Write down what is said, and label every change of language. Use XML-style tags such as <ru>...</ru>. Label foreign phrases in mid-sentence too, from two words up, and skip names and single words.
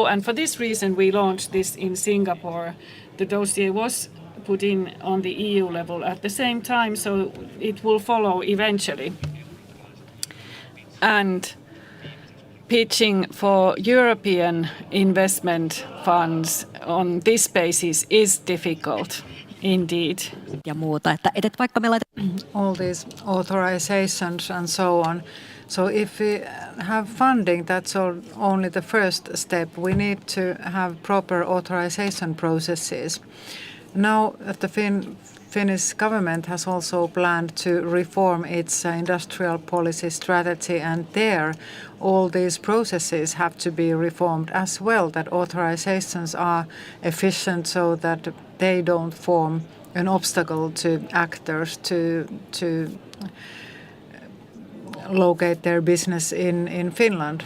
<en>And for this reason, we launched this in Singapore. The dossier was put in on the EU level at the same time, so it will follow eventually. And pitching for European investment funds on this basis is difficult indeed.</en> <fi>Ja muuta, että vaikka me</fi> <en>all these authorizations and so on. So if we have funding, that's only the first step. We need to have proper authorization processes. Now the Finnish government has also planned to reform its industrial policy strategy, and there all these processes have to be reformed as well, that authorizations are efficient so that they don't form an obstacle to actors to locate their business in Finland.</en>